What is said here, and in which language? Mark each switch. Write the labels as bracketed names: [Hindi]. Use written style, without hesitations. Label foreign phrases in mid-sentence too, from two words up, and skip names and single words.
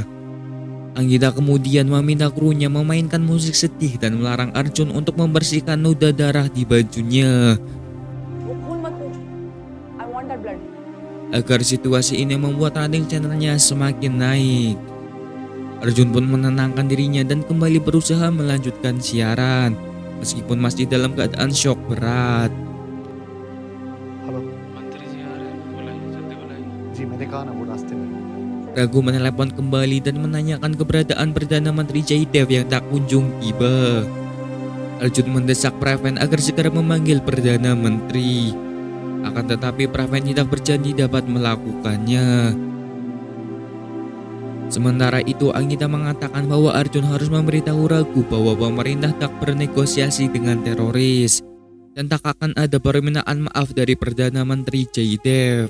[Indonesian] Anggita kemudian meminta krunya memainkan musik sedih dan melarang Arjun untuk membersihkan noda darah di bajunya. Agar situasi ini membuat rating channelnya semakin naik. Arjun pun menenangkan dirinya dan kembali berusaha melanjutkan siaran. Meskipun masih dalam keadaan syok berat. [Hindi] हेलो मंत्री जी आ रहे हैं बुलाइए जल्दी बुलाइए जी मैंने कहा ना वो रास्ते में [Indonesian] Raghu menelepon kembali dan menanyakan keberadaan Perdana Menteri Jaidev yang tak kunjung tiba. Arjun mendesak Preven agar segera memanggil Perdana Menteri. Akan tetapi Preven tidak berjanji dapat melakukannya. Sementara itu Anggita mengatakan bahwa Arjun harus memberitahu Raghu bahwa pemerintah tak bernegosiasi dengan teroris dan tak akan ada permintaan maaf dari Perdana Menteri Jaidev.